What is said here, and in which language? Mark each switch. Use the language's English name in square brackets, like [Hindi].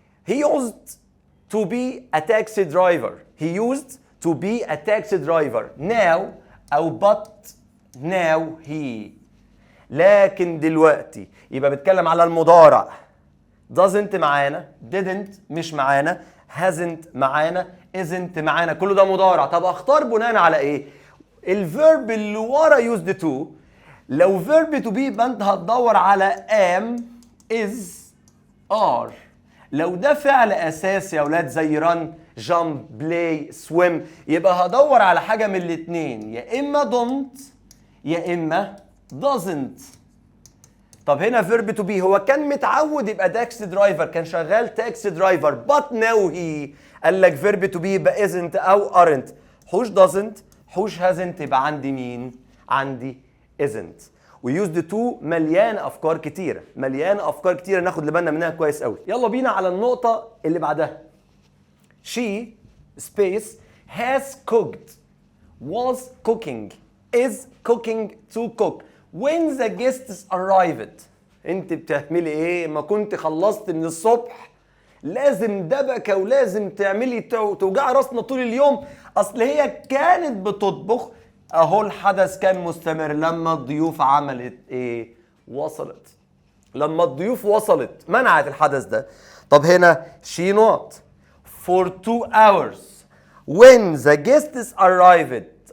[English] he used to be a taxi driver. he used to be a taxi driver. now او but now he. [Arabic] لكن دلوقتي يبقى بيتكلم على المضارع. doesn't معانا، didn't مش معانا، hasn't معانا، isn't معانا، كله ده مضارع. طب اختار بناء على ايه؟ الفيرب اللي ورا used to. لو verb to be يبقى انت هتدور على am is are. لو ده فعل اساسي يا اولاد زي run jump play swim يبقى هدور على حاجه من الاثنين، يا اما don't يا اما doesn't. طب هنا verb to be هو كان متعود يبقى تاكسي درايفر، كان شغال تاكسي درايفر، [English] but now he [Arabic] قال لك verb to be يبقى isn't او aren't. حوش doesn't حوش hasn't يبقى عندي مين؟ عندي isn't. ويوزد تو مليان افكار كتيره، مليان افكار كتيره ناخد بالنا منها كويس قوي. يلا بينا على النقطه اللي بعدها. [English] she space has cooked was cooking is cooking to cook when the guests arrived. [Arabic] انت بتعملي ايه؟ ما كنت خلصت من الصبح لازم دبكه ولازم تعملي توجع راسنا طول اليوم. اصل هي كانت بتطبخ اهو الحدث كان مستمر لما الضيوف عملت ايه؟ وصلت. لما الضيوف وصلت منعت الحدث ده. [English] طب هنا she not for 2 hours when the guests arrived.